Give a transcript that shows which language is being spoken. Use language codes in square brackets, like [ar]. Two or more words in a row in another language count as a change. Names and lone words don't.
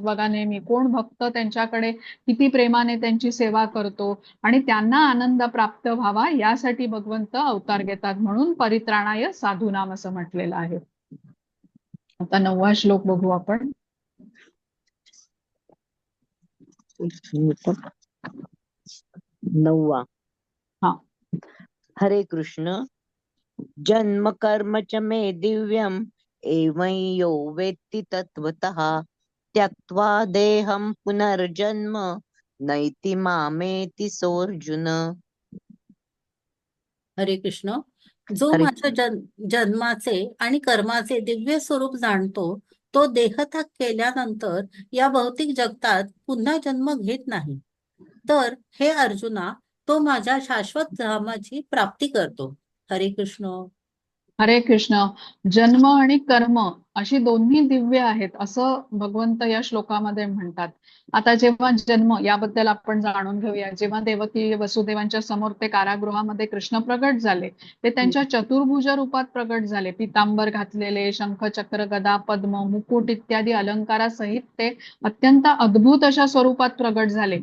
[mr] बघा, नेहमी कोण भक्त त्यांच्याकडे किती प्रेमाने त्यांची सेवा करतो आणि त्यांना आनंद प्राप्त व्हावा यासाठी भगवंत अवतार घेतात, म्हणून [sa] परित्राणाय साधूनाम [mr] असं म्हटलेलं आहे. आता 9वा श्लोक बघू आपण. 9वा. हा. हरे कृष्ण. [sa] जन्म कर्म च मे दिव्यम एवं यो वेत्ति तत्वतः त्यक्त्वा देहं पुनर्जन्म नैति मामेति सोऽर्जुन. [mr] हरे कृष्ण. जो हरे माझ्या जन्माचे आणि कर्माचे दिव्य स्वरूप जाणतो तो देहत्याग केल्यानंतर या भौतिक जगतात पुन्हा जन्म घेत नाही. तर हे अर्जुना, तो माझ्या शाश्वत धामाची प्राप्ती करतो. हरे कृष्ण. हरे कृष्ण. जन्म आणि कर्म अशी दोन्ही दिव्य आहेत असं भगवंत या श्लोकामध्ये म्हणतात. आता जेव्हा जन्म याबद्दल आपण जाणून घेऊया. जेव्हा देवकी वसुदेवांच्या समोर ते कारागृहामध्ये कृष्ण प्रगट झाले, ते त्यांच्या चतुर्भुज रूपात प्रगट झाले. पितांबर घातलेले, शंख चक्र गदा पद्म मुकुट इत्यादी अलंकारासहित ते अत्यंत अद्भुत अशा स्वरूपात प्रगट झाले.